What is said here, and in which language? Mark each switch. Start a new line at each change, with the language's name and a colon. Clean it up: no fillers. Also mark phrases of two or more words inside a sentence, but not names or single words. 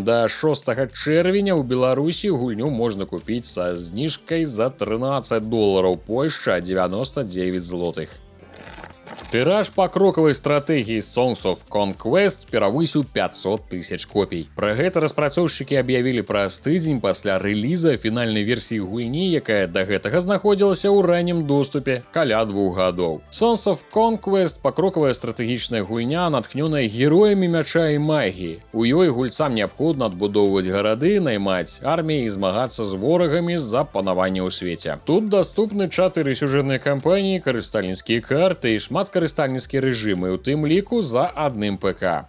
Belarusian: Да 6 чэрвеня ў Беларусі гульню можна купіць са зніжкай за $13, Польшча 99 злотых. Тыраж пакрокавай стратэгіі Songs of Conquest перавысіў 500 000 копій. Пра гэта распрацоўшчыкі аб'явілі праз тыдзень пасля рэліза фінальнай версіі гульні, якая да гэтага знаходзілася ў раннім доступе каля 2 гадоў. Songs of Conquest – пакрокавая стратэгічная гульня, натхнёная героямі мяча і магіі. У ёй гульцам неабходна адбудоўваць гарады, наймаць арміі і змагацца з ворагамі за панаванне ў свеце. Тут даступны 4 сюжэтныя кампаніі, карыстальніцкія карты і шмат карыстальніцкія рэжымы, у тым ліку за адным ПК.